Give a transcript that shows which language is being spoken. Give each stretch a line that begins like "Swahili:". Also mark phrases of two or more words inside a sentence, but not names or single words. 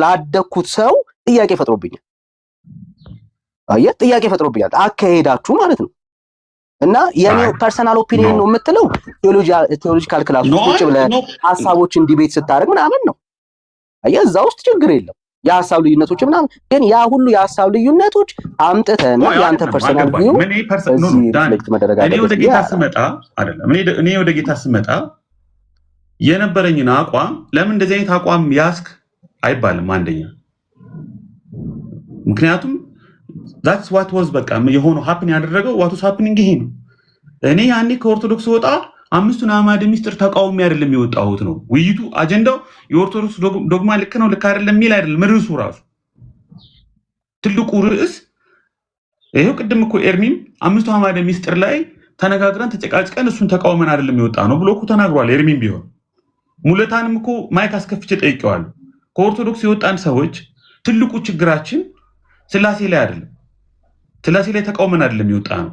Amharic: ላደኩት ሰው ጥያቄ ፈጥሮብኛል። አየህ ጥያቄ ፈጥሮብኛል አካሄዳችሁ ማለት ነው። እና የኔ
English: personal opinion
Amharic: ነው የምትለው
English: theological class
Amharic: ውስጥ ብለህ ሀሳቦችን ዲቤት ስታደርግ ምናምን ነው። አየህ እዛ ውስጥ ችግር የለም የሀሳብ ልዩነቶች ምናምን፣ ግን ያ ሁሉ የሀሳብ ልዩነቶች አምጥተህና የአንተ
English: personal view reflect
Amharic: መደረግ አለበት። እኔ ወደ ጌታ ስመጣ የነበረኝን አቋም ለምን እንደዚህ አይነት አቋም ያስክ አይባልም። አንደኛ ምክንያቱም
English: that's what was
Amharic: በቃ የሆነው ሀፕን ያደረገው what
English: was happening
Amharic: ይሄ ነው። እኔ ያኔ ከኦርቶዶክስ ወጣ አምስቱን አዕማደ ምስጢር ተቃውሞ አይደለም የወጣሁት ነው ውይይቱ። አጀንዳው የኦርቶዶክስ ዶግማ ልክ ነው ልክ አይደለም የሚል አይደለም። ርዕሱ ራሱ ትልቁ ርዕስ ይሄው ቅድም እኮ ኤርሚም አምስቱ አዕማደ ምስጢር ላይ ተነጋግረን ተጨቃጭቀን እሱን ተቃውመን አይደለም የወጣ ነው ብሎ እኮ ተናግሯል። ኤርሚም ቢሆን ሙለታንም እኮ ማይክ አስከፍቼ ጠይቄዋለሁ። ከኦርቶዶክስ የወጣን ሰዎች ትልቁ ችግራችን ስላሴ ላይ አይደለም፣ ስላሴ ላይ ተቃውመን አይደለም የወጣ ነው